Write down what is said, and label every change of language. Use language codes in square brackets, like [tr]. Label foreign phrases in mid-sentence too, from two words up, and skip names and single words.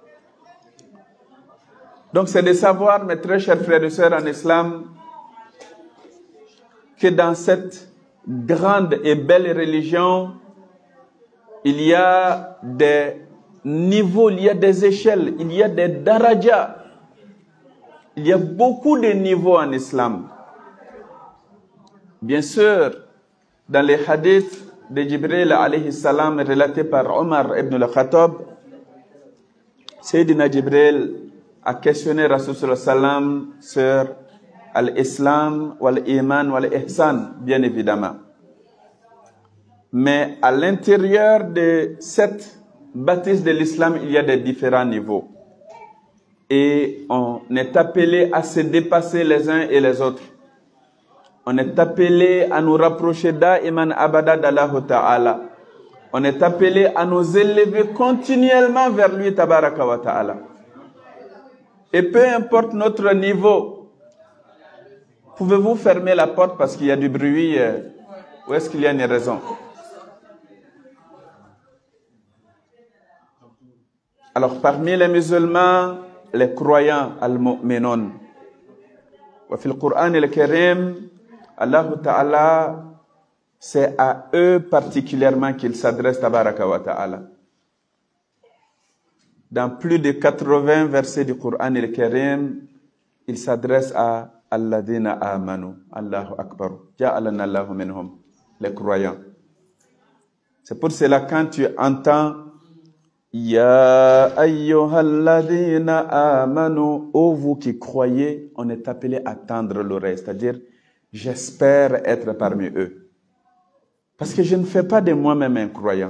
[fr] Donc, c'est de savoir, mes très chers frères et sœurs en islam, que dans cette grande et belle religion, il y a des niveaux, il y a des échelles, il y a des darajas. Il y a beaucoup de niveaux en islam. Bien sûr, dans les hadiths de Jibril [ar] عليه السلام [fr] relatés par Omar ibn al-Khattab, Sayyidina Jibril a questionné [ar] رسول صلى الله عليه وسلم [fr] sur [ar] الإسلام، والإيمان، والإحسان, [fr] bien évidemment. Mais à l'intérieur de cette bâtisse de l'islam, il y a des différents niveaux. Et on est appelé à se dépasser les uns et les autres. On est appelé à nous rapprocher [ar] دائما أبدا [fr] d' [ar] الله تعالى. [fr] On est appelé à nous élever continuellement vers lui, [ar] تبارك وتعالى. [fr] Et peu importe notre niveau, pouvez-vous fermer la porte parce qu'il y a du bruit ou est-ce qu'il y a une raison? Alors, parmi les musulmans, les croyants, al-mu'minun. [ar] وفي القرآن الكريم، الله تعالى, [fr] c'est à eux particulièrement qu'il s'adresse, [ar] تبارك وتعالى. [fr] Dans plus de 80 versets du [ar] القرآن الكريم, [fr] il s'adresse à [ar] الذين آمنوا. الله أكبر. جعلنا الله منهم. [fr] Les croyants. C'est pour cela quand tu entends [ar] يا أيها الذين آمنوا, [fr] ô vous qui croyez, on est appelé à tendre l'oreille, c'est-à-dire j'espère être parmi eux. Parce que je ne fais pas de moi-même un croyant.